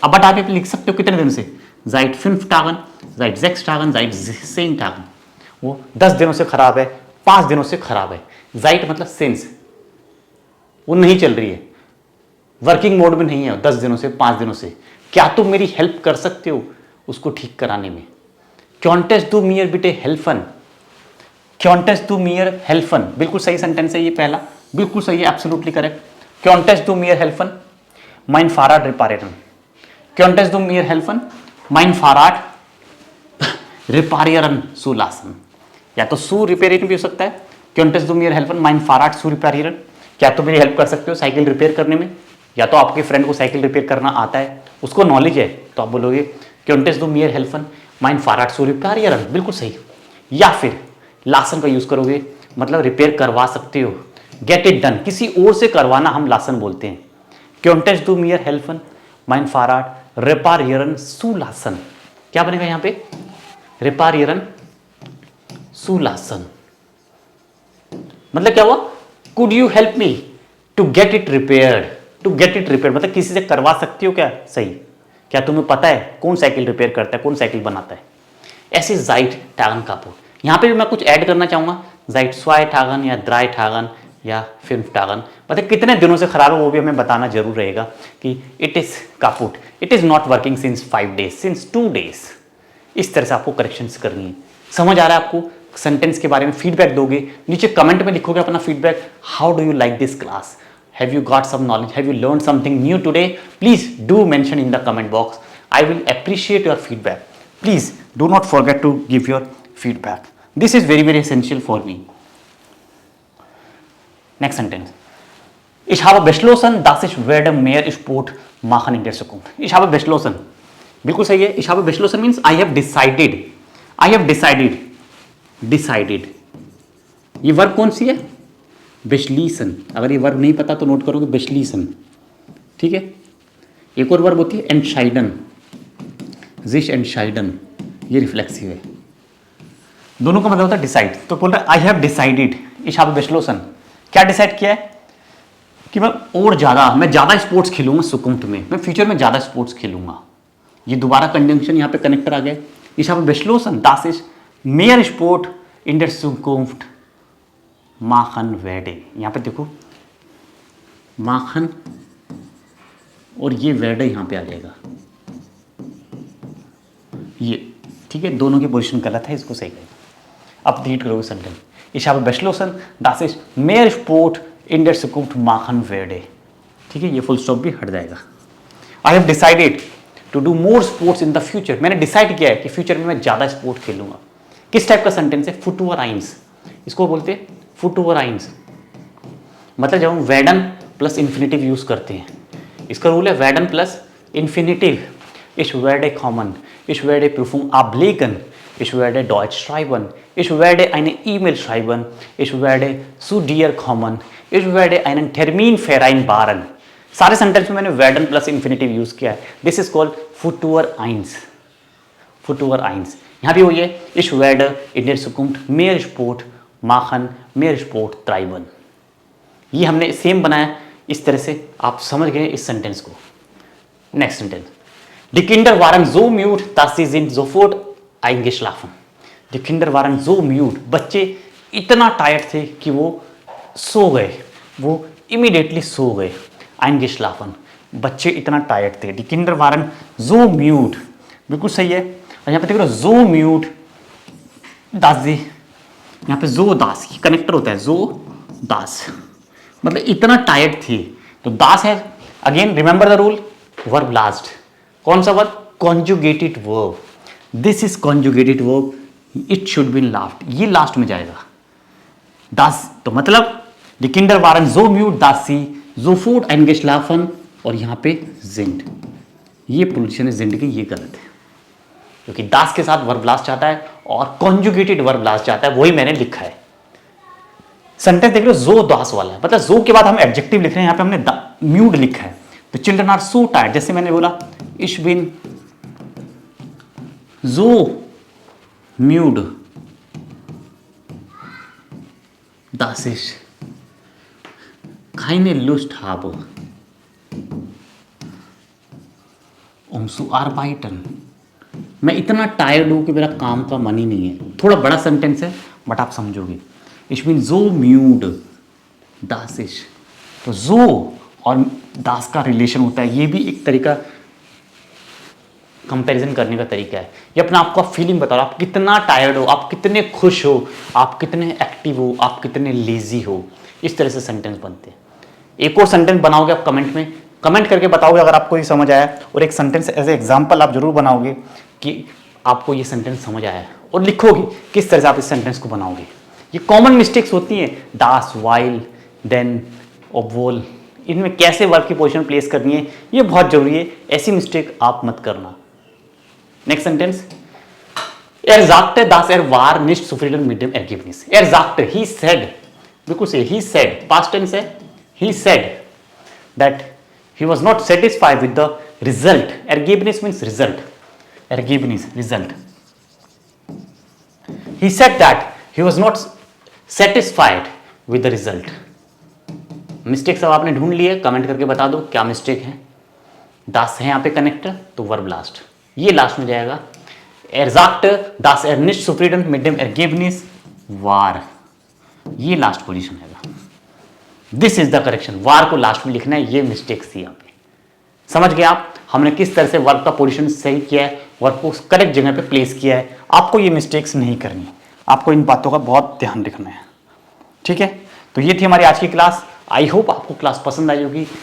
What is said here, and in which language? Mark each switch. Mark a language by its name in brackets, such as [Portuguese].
[Hindi] अब बट आप लिख सकते हो कितने दिन से, जाइट 5 टागन, जाइट 6 टागन, जाइट 10 टागन। वो 10 दिनों से खराब है, 5 दिनों से खराब है। जाइट मतलब सेंस, वो नहीं चल रही है, वर्किंग मोड में नहीं है 10 दिनों से, 5 दिनों से। क्या तुम मेरी हेल्प कर सकते हो उसको ठीक कराने में। [German] Könntest du mir bitte helfen? Könntest du mir helfen? [Hindi] बिल्कुल सही सेंटेंस है ये पहला, बिल्कुल सही है, absolutely correct. [German] Könntest du mir helfen? Mein Fahrrad reparieren। Könntest du mir helfen? Mein Fahrrad reparieren zu lassen। [Hindi] या तो सू रिपेयरिंग भी हो सकता है। [German] Könntest du mir helfen? Mein Fahrrad zu reparieren। [Hindi] क्या तुम मेरी हेल्प कर सकते हो साइकिल रिपेयर करने में। या तो आपके फ्रेंड को साइकिल रिपेयर करना आता है, उसको नॉलेज है, तो आप बोलोगे [German] Könntest du mir helfen? Mein Fahrrad zu reparieren। [Hindi] बिल्कुल सही। या फिर लासन का यूज करोगे, मतलब रिपेयर करवा सकते हो, गेट इट डन, किसी और से करवाना हम लासन बोलते हैं। [German] Könntest du mir helfen? Mein Fahrrad reparieren zu lassen। [Hindi] क्या बनेगा यहां पे, [German] reparieren zu lassen। [Hindi] मतलब क्या हुआ, [English] could you help me to get it repaired? [Hindi] to get it repaired मतलब किसी से करवा सकती हो क्या, सही। क्या तुम्हें पता है कौन साइकिल रिपेयर करता है, कौन साइकिल बनाता है। ऐसे जाइट टागन कापुट। यहाँ पे भी मैं कुछ ऐड करना चाहूंगा, जाइट स्वाई टागन या द्राई टागन या 5 टागन, मतलब कितने दिनों से खराब है वो भी हमें बताना जरूर रहेगा कि [English] It is kaput, it is not working since 5 days, since 2 days। [Hindi] इस तरह से आपको करेक्शंस करनी है। समझ आ रहा है आपको, सेंटेंस के बारे में फीडबैक दोगे, नीचे कमेंट में लिखोगे अपना feedback, [English] How do you like this class, have you got some knowledge, have you learned something new today? Please do mention in the comment box, I will appreciate your feedback. Please do not forget to give your feedback, this is very very essential for me. Next sentence, [German] ich habe beschlossen dass ich werde mehr Sport machen in der Zukunft। ich habe beschlossen [Hindi] बिल्कुल सही है। [English] ich habe beschlossen means I have decided, I have decided, decided [Hindi] ये verb कौन सी है? बेशलीसन। अगर ये verb नहीं पता तो नोट करोगे, बेशलीसन। ठीक है। एक और वर्ब होती है एंटशाइडन, जिश एंटशाइडन, ये रिफ्लेक्सिव है। दोनों का मतलब होता है डिसाइड। तो बोल रहा है [English] I have decided, [Hindi] इस habe beschlossen, क्या डिसाइड किया है कि मैं ज़्यादा स्पोर्ट्स खेलूंगा सुकुम्त में, मैं फ्यूचर में ज़्यादा स्पोर्ट्स खेलूंगा। ये दोबारा कंजंक्शन यहाँ पे कनेक्टर आ गया। इस [German] habe beschlossen, das ist mehr Sport in der Zukunft machen werde। [Hindi] यहाँ पे देखो माखन और ये वेडे यहाँ पे आ जाएगा ये। ठीक है, दोनों की पोजीशन गलत है, इसको सही करेगा। अब रीड करोगे sentence. [German] Ich habe beschlossen, dass ich mehr Sport in der Zukunft machen werde। [Hindi] ठीक है, ये फुल स्टॉप भी हट जाएगा। [English] I have decided to do more sports in the future। [Hindi] मैंने डिसाइड किया है कि फ्यूचर में मैं ज़्यादा स्पोर्ट खेलूंगा। किस टाइप का सेंटेंस है? फुटूवराइंस, इसको बोलते हैं फुटूवराइंस। मतलब जब हम वेडन प्लस इन्फिनेटिव यूज करते हैं, इसका रूल है Whedon plus infinitive. [German] Ich werde kommen, ich werde Prüfung ablegen, ich werde Deutsch schreiben, ich werde eine E-Mail schreiben, ich werde zu dir kommen, ich werde einen Termin vereinbaren। [Hindi] सारे sentence में मैंने Whedon plus infinitive use किया है। This is called फुटूवराइंस। फुटूवराइंस यहाँ भी वही है, [German] ich werde in der Zukunft mehr Sport machen, mehr Sport treiben। [Hindi] ये हमने सेम बनाया, इस तरह से आप समझ गए इस सेंटेंस को। [German] नेक्स्ट सेंटेंस, Die Kinder waren so müde, dass sie sind sofort eingeschlafen। Die Kinder waren so müde, [Hindi] बच्चे इतना टायर्ड थे कि वो सो गए, वो इमीडिएटली सो गए। eingeschlafen, बच्चे इतना टायर्ड थे। [German] Die Kinder waren so müde, [Hindi] बिल्कुल सही है। और यहाँ पे देख रहे हो so müde, dass sie, यहाँ पे so das कनेक्टर होता है, so das मतलब इतना टायर्ड थी। तो das है, [English] Again remember the rule, verb last. [Hindi] कौन सा verb? [English] Conjugated verb. This is conjugated verb, it should be last, [Hindi] ये लास्ट में जाएगा। das तो मतलब [German] die Kinder waren so müde, dass sie sofort eingeschlafen, [Hindi] और यहाँ पे sind, ये पोजीशन है जिंड की, ये गलत है क्योंकि das के साथ वर्ब लास्ट आता है और कॉन्जुगेटेड वर्ब लास्ट जाता है, वही मैंने लिखा है। सेंटेंस देख रहे हो, जो das वाला है, मतलब जो के बाद हम एडजेक्टिव लिख रहे हैं, यहाँ पे हमने म्यूड लिखा है। [English] तो children are so tired, [Hindi] जैसे मैंने बोला [German] ich bin so müde, dass ich keine Lust habe, zu arbeiten। [Hindi] मैं इतना टायर्ड हूं कि मेरा काम का मन ही नहीं है। थोड़ा बड़ा सेंटेंस है बट आप समझोगे। [German] ich bin so müde, dass ich, [Hindi] तो जो और das का रिलेशन होता है, ये भी एक तरीका कंपैरिजन करने का तरीका है। ये अपना आपको फीलिंग बताओ, आप कितना टायर्ड हो, आप कितने खुश हो, आप कितने एक्टिव हो, आप कितने लेजी हो, इस तरह से सेंटेंस बनते हैं। एक और सेंटेंस बनाओगे आप कमेंट में, कमेंट करके बताओगे अगर आपको ये समझ आया, और एक सेंटेंस एज ए एग्जाम्पल आप जरूर बनाओगे कि आपको ये सेंटेंस समझ आया, और लिखोगे किस तरह से आप इस सेंटेंस को बनाओगे। ये कॉमन मिस्टेक्स होती हैं, das, while, then, obwohl, इनमें कैसे वर्ब की पोजीशन प्लेस करनी है, ये बहुत जरूरी है। ऐसी मिस्टेक आप मत करना। [German] नेक्स्ट सेंटेंस, er sagte, dass er war nicht zufrieden mit dem Ergebnis। [English] er sagte, he said, [Hindi] बिल्कुल सही, [English] he said, past tense है, he said that he was not satisfied with the result। Ergebnis means result, Ergebnis, result। he said that he was not satisfied with the result। [Hindi] Mistake सब आपने ढूंढ लिए, comment करके बता दो क्या mistake है। das है यहाँ पे कनेक्टर, तो वर्ब लास्ट, ये लास्ट में जाएगा। [German] er sagte, dass er nicht zufrieden mit dem Ergebnis war, [Hindi] ये लास्ट पोजीशन है। [English] this is the correction, [Hindi] वार को लास्ट में लिखना है, ये मिस्टेक थी यहाँ पे। समझ गए आप हमने किस तरह से वर्ब का पोजीशन सही किया है, वर्ब को करेक्ट जगह पे प्लेस किया है। आपको ये मिस्टेक्स नहीं करनी, आपको इन बातों का बहुत ध्यान रखना है। ठीक है, तो ये थी हमारी आज की क्लास। आई होप आपको क्लास पसंद आई होगी।